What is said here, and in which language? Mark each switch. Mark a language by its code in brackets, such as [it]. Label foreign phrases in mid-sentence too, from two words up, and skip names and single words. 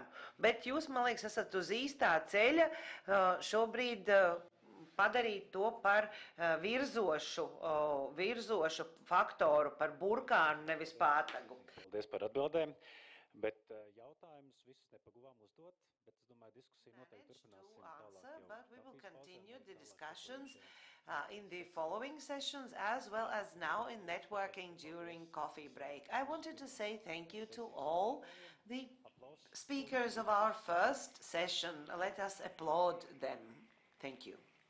[lv] Bet jūs, man liekas, esat uz īstā ceļa šobrīd padarīt to par virzošu faktoru, par burkānu, nevis pātagu. Paldies par atbildēm, bet jautājumus visus nepaguvām uzdot, bet es domāju, diskusiju noteikti turpināsim tālāk. [en] But we will continue the discussions in the following sessions as well as now in networking during coffee break. I wanted to say thank you to all the speakers of our first session. Let us applaud them. Thank you.